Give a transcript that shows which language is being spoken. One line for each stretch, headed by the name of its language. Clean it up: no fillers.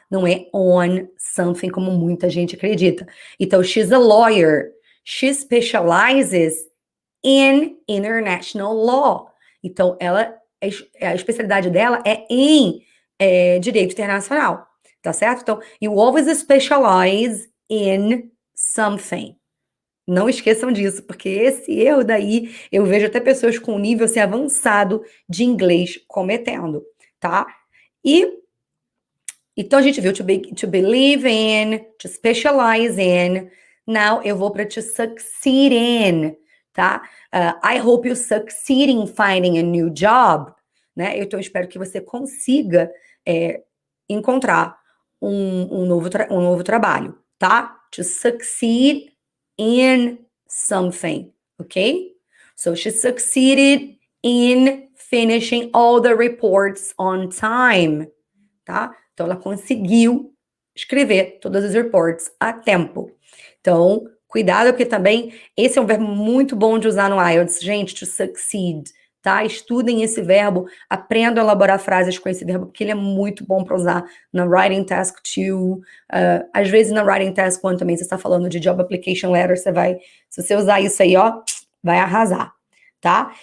Portuguese: Não é
English: on something,
Portuguese: como muita gente acredita.
English: Então, she's a lawyer. She specializes in international law.
Portuguese: Então, a especialidade dela é em direito internacional, tá certo?
English: Então, you always specialize in something.
Portuguese: Não esqueçam disso, porque esse erro daí, eu vejo até pessoas com nível assim, avançado de inglês cometendo, tá? Então a gente viu
English: to believe in, to specialize in.
Portuguese: Now eu vou para
English: to succeed in,
Portuguese: tá?
English: I hope you succeed in finding a new job, né?
Portuguese: Então eu espero que você consiga encontrar um novo trabalho, tá?
English: To succeed in something, okay? So she succeeded in finishing all the reports on time, tá?
Portuguese: Então ela conseguiu escrever todos os reports a tempo. Então, cuidado, porque também esse é um verbo muito bom de usar no IELTS, gente, to succeed, tá? Estudem esse verbo, aprendam a elaborar frases com esse verbo, porque ele é muito bom para usar na Writing Task 2, às vezes na Writing Task 1 também, você está falando de Job Application Letter, se você usar isso aí, ó, vai arrasar, tá?